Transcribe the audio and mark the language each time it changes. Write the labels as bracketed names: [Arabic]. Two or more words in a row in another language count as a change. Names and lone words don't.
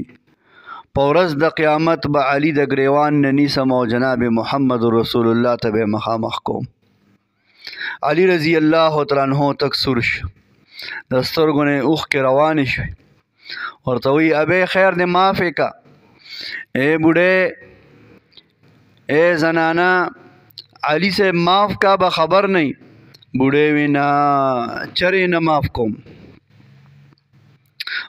[Pashto] په ورځ د قیامت به علي د ګریوان نه نیسم او جناب محمد رسول الله ته به مخامخ کوم. علی [Arabic] رضی اللہ تعالیٰ عنہ [Pashto] تک سور شو، د سترګو نه اوښکې روانې شوې. ورته وایي ابې خیر دې معاف یې که، ای بوډۍ، ای زنانه، علي صاحب معاف کا به خبر نه. بوډۍ وی نه چرې نه معاف کوم.